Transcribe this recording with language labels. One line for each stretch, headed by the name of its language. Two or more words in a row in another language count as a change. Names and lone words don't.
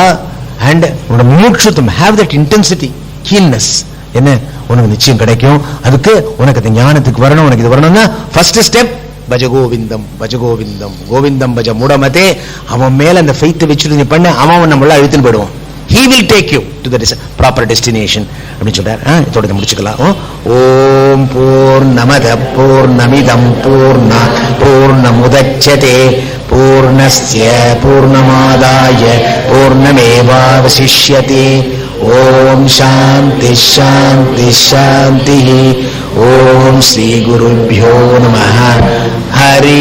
Tamil: அண்ட் உன்னோட முமுட்சுத்தம்,
English: have that intensity,
Tamil: கீன்னஸ், என்ன உனக்கு நிச்சயம் கிடைக்கும். அதுக்கு உனக்கு அந்த ஞானத்துக்கு வரணும். உனக்கு இது வரணும்னா
English: first step
Sanskrit: भज गोविन्दं भज गोविन्दं गोविन्दं भज मूढमते.
Tamil: அவன் மேல அந்த ஃபெய்த் வச்சுட்டு நீ பண்ண, அவன் நம்மள அழுத்தின்னு போயிடுவான்.
English: He will take you to the proper destination
Tamil: அப்படின்னு சொல்றார். இதோட முடிச்சுக்கலாம்.
Sanskrit: ओम् पूर्णमदः पूर्णमिदं पूर्णात् पूर्णमुदच्यते पूर्णस्य पूर्णमादाय पूर्णमेवावशिष्यते. ओम् शान्ति शान्ति शान्ति. ओम् श्री गुरुभ्यो नमः.